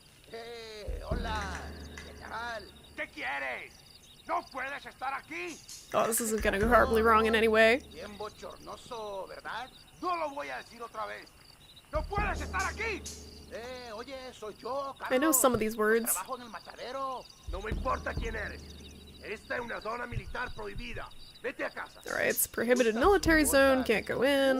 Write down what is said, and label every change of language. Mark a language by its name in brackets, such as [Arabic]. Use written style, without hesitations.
[Spanish] Hey, hola. ¿Qué tal? ¿Qué quieres? No puedes estar aquí. [English] Oh, this isn't gonna go horribly wrong in any way. [Spanish] Bien bochornoso, ¿verdad? No lo voy a decir otra vez. No puedes estar aquí. Oye, soy yo, Carlos. [English] I know some of these words. [Spanish] Trabajo en el machadero. No me importa quién eres. Esta es una zona militar prohibida. Vete a casa. [English] Alright, it's prohibited military zone, can't go in.